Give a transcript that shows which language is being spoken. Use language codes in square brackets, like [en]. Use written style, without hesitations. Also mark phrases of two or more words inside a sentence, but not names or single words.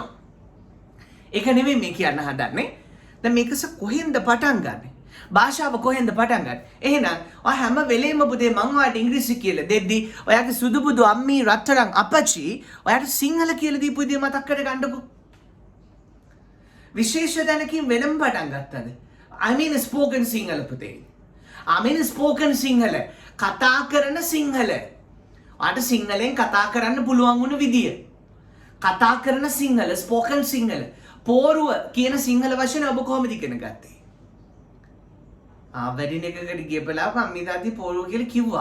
[si] ඒක නෙමෙයි මේ කියන්න හදන්නේ. දැන් මේකස කොහෙන්ද පටන් ගන්නෙ? භාෂාව කොහෙන්ද පටන් ගන්නෙ? එහෙනම් ඔය හැම වෙලේම පුතේ මම ඔයාලට ඉංග්‍රීසි කියලා දෙද්දි ඔයාගේ සුදු බුදු අම්මී රත්තරන් අපච්චි ඔයාට සිංහල කියලා දීපු විදිය මතක් කරගන්නකෝ. විශේෂ දැනකින් වෙනම පටන් ගත්තද? [en] I mean spoken [si] සිංහල පුතේ. [en] I mean spoken සිංහල. [si] කතා කරන සිංහල. ඔයාට සිංහලෙන් කතා කරන්න පුළුවන් වුණ විදිය. කතා කරන සිංහල, spoken සිංහල. පෝරුව කියන සිංහල වචන ඔබ කොහොමද ඉගෙන ගත්තේ? වැඩින එකකට ගියපලාව අම්මී තාත්තා පෝරුව කියලා කිව්වා.